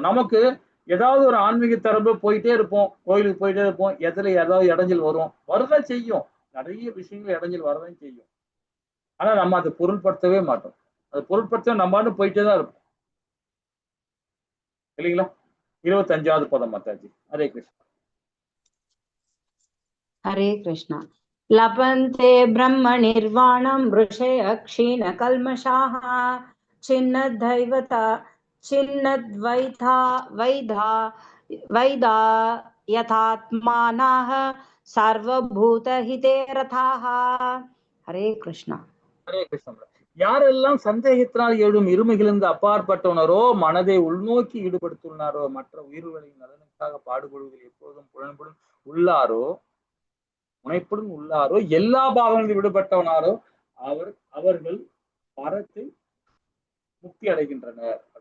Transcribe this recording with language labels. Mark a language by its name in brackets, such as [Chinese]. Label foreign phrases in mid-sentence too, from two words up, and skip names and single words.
[Tamil] நமக்கு ஏதாவது ஒரு ஆன்மீக தரப்பு போயிட்டே இருப்போம், கோயிலுக்கு போயிட்டே இருப்போம், எதுல ஏதாவது இடைஞ்சல் வரும், வரதான் செய்யும். நிறைய விஷயங்கள் இடைஞ்சல் வரதான் செய்யும். ஆனா நம்ம அதை பொருட்படுத்தவே மாட்டோம். அதை பொருட்படுத்த நம்ம போயிட்டே தான் இருப்போம் இல்லைங்களா? 25வது பதம் மாதாஜி. ஹரே கிருஷ்ணா. [Hindi] हरे कृष्ण। [Sanskrit] लपन्ते ब्रह्म निर्वाणं ऋषय क्षीण कल्मषाः छिन्नद्वैता वैधा वैदा यथात्मानः सर्वभूतहिते रथाः। [Hindi] हरे कृष्ण। [Tamil] ஹரே கிருஷ்ணா. யாரெல்லாம் சந்தேகத்தினால் எழும் இருமைகளிலிருந்து அப்பாற்பட்டவனரோ, மனதை உள்நோக்கி ஈடுபடுத்துள்ளாரோ, மற்ற உயிர்களின் நலனுக்காக பாடுபடுவதில் எப்போதும் புலன்படும் உள்ளாரோ, முனைப்புடன் உள்ளாரோ, எல்லா பாவங்களில் விடுபட்டவனாரோ அவர்கள் பரத்தை முக்தி அடைகின்றனர்.